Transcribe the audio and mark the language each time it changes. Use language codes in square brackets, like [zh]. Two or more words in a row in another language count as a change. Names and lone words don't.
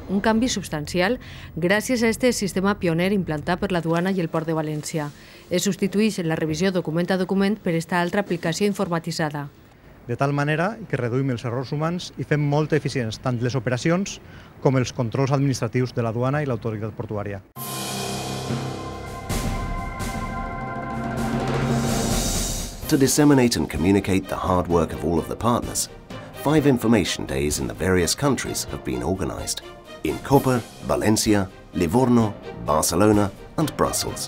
[ca] Un canvi substancial gràcies a aquest sistema pioner implantat per la duana i el Port de València. Es substitueix la revisió document a document per esta altra aplicació informatitzada. De tal manera que reduïm els errors humans i fem molt eficients tant les operacions com els controls administratius de la duana i l'autoritat portuària. [en] To disseminate and communicate the hard work of all of the partners, 5 information days in the various countries have been organized in Koper, Valencia, Livorno, Barcelona and Brussels.